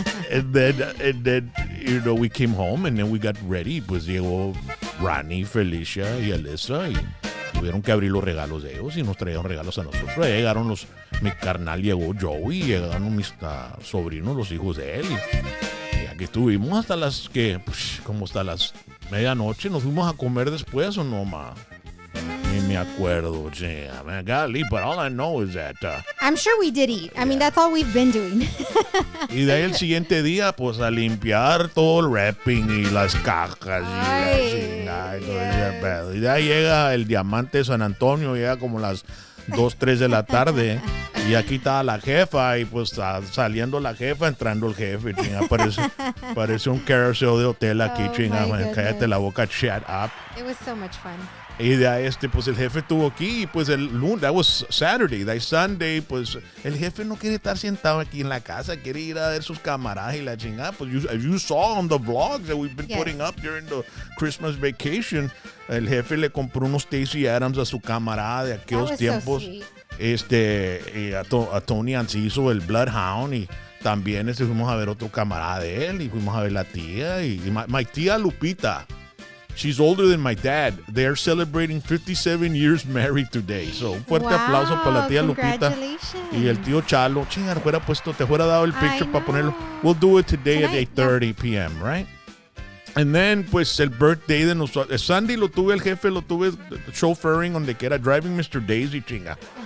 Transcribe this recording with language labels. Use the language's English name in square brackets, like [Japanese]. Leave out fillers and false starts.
[English] and then we came home and then we got ready. [Spanish] Pues llegó Rani, Felicia y Alyssa y tuvieron que abrir los regalos de ellos y nos trajeron regalos a nosotros. Llegaron mi carnal llegó Joey, llegaron mis sobrinos, los hijos de él y aquí estuvimos hasta como hasta las medianoche. Nos fuimos a comer después o no, ma. Ni me acuerdo, [English] yeah, man, golly, but all I know is that I'm sure we did eat. I mean, that's all we've been doing. [Spanish] Y de ahí el siguiente día, pues a limpiar todo el wrapping y las cajas y y de ahí llega el diamante de San Antonio, llega como las 2-3 de la tarde y aquí estaba la jefa y pues saliendo la jefa, entrando el jefe, chinga, parece un carousel de hotel aquí, chinga, man, cállate la boca, [English] shut up. It was so much fun. [Spanish] Y de ahí pues el jefe estuvo aquí y pues el lunes, [English] that was Saturday, that Sunday, [Spanish] pues el jefe no quiere estar sentado aquí en la casa, quiere ir a ver sus camaradas y la chingada. [English] Pues as you saw on the vlogs that we've been putting up during the Christmas vacation, [Spanish] el jefe le compró unos Stacey Adams a su camarada de aquellos tiempos. [English] So [Spanish] y a Tony Anciso, el Bloodhound, y también fuimos a ver otro camarada de él y fuimos a ver la tía y my tía Lupita. [English] She's older than my dad. They're celebrating 57 years married today. [Spanish] So, un fuerte aplauso para la tía Lupita y el tío Chalo. [English] Chinga, [Spanish] te fuera dado el picture para ponerlo. [English] We'll do it today at 8:30 p.m., right? [Spanish] And then, pues, el birthday de nosotros. Sandy el jefe lo tuve chauffeuring donde que era [English] driving Mr. Daisy, [Spanish] chinga.